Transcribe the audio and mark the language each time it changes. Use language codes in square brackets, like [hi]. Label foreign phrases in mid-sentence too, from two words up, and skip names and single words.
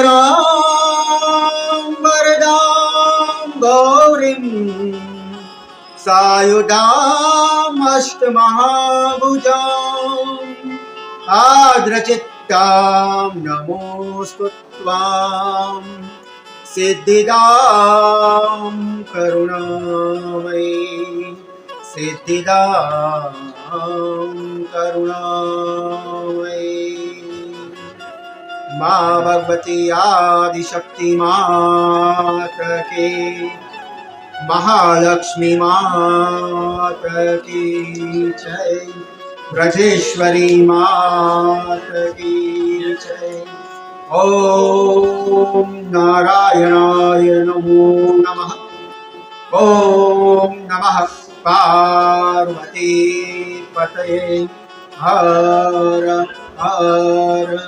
[sa] सुन्दरां वरदां गौरीं सायुधाम् अष्टमहाभुजाम् आर्द्रचित्तां नमोऽस्तु त्वां सिद्धिदां करुणामयी सिद्धिदां करुणामयी [hi] माँ भगवती आदिशक्ति मात की महालक्ष्मी मात की जय ब्रजेश्वरी मात की जय [sa] ओम नारायणाय नमो नमः ओम नमः पार्वती पतये हर हर